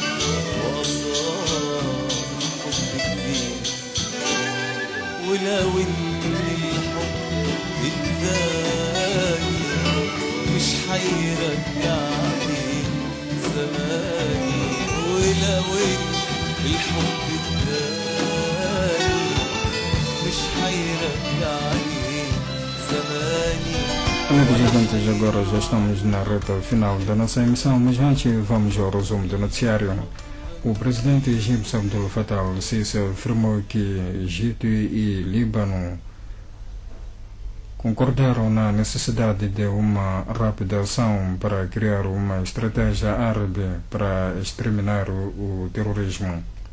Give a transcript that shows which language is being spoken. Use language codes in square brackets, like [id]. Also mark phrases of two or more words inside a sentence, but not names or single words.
[ar] وأصاب حب جديد ولو إن الحب التاني مش حيرجعني زماني ولو إن الحب التاني مش حيرجعني زماني. [pt] Gente, agora já estamos na reta final da nossa emissão, mas antes vamos ao resumo do noticiário. O presidente egípcio Abdel Fattah al-Sisi afirmou que Egito e Líbano concordaram na necessidade de uma rápida ação para criar uma estratégia árabe para exterminar o terrorismo.